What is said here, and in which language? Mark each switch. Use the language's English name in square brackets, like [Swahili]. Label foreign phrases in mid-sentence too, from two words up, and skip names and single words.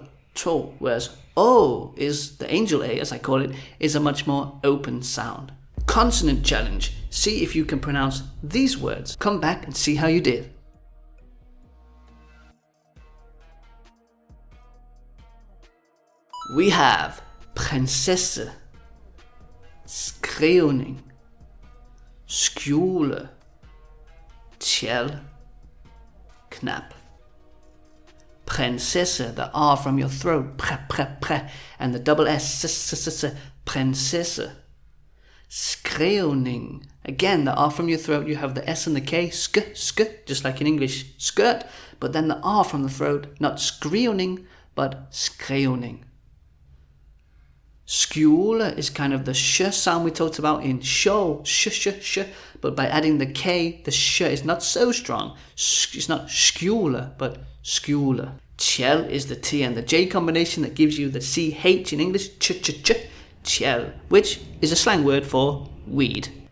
[English] Whereas O is, the angel A as I call it, is a much more open sound. Consonant challenge. See if you can pronounce these words. Come back and see how you did. We have [Danish] prinsesse, skrivning, skjule, tjel, knap. [English] Prinsesse, the R from your throat, pre, and the double S, prinsesse. Skrivning, again the R from your throat, you have the S and the K, sk, just like in English, skirt, but then the R from the throat, not skrivning, but skrivning. Skjule is kind of the sh sound we talked about in show, sh, but by adding the K, the sh is not so strong. It's not skjule, but skjule. Tjel is the T and the J combination that gives you the CH in English, tjel, which is a slang word for weed.